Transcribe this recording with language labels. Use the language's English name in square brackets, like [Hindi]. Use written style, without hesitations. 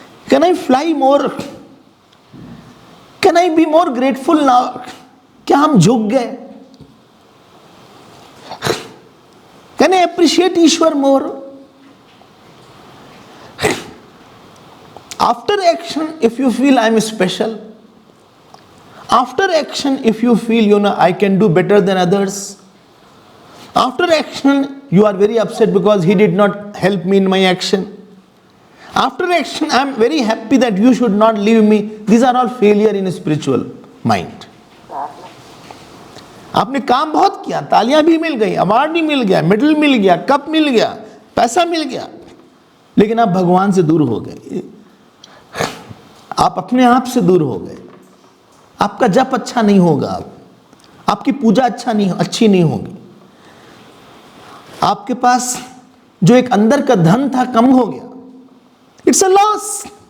[English] can I fly more, can I be more grateful now, [Hindi] क्या हम झुक गए, [English] Can I appreciate Ishwar more. After action if you feel I am special, after action if you feel I can do better than others, after action you are very upset because he did not help me in my action, after action I am very happy that you should not leave me, these are all failure in a spiritual mind. [Hindi] आपने काम बहुत किया, तालियां भी मिल गई, award भी मिल गया, medal मिल गया, कप मिल गया, पैसा मिल गया, लेकिन आप भगवान से दूर हो गए, आप अपने आप से दूर हो गए। आपका जप अच्छा नहीं होगा, आपकी पूजा अच्छी नहीं होगी, आपके पास जो एक अंदर का धन था कम हो गया, [English] It's a loss.